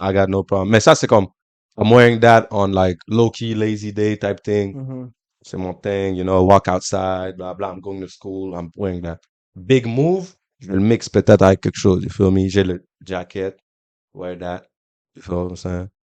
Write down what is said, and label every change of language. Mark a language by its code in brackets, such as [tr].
[en] I got no problem. [fr] Mais ça, c'est comme, [en] I'm wearing that on like low-key, lazy day type thing. Mhm. [fr] C'est mon [en] thing, you know, walk outside, blah, blah, I'm going to school, I'm wearing that. Big move, [fr] je vais le mix peut-être avec quelque chose, [en] you feel me? [fr] J'ai le jacket, [en] wear that, you feel what I'm saying?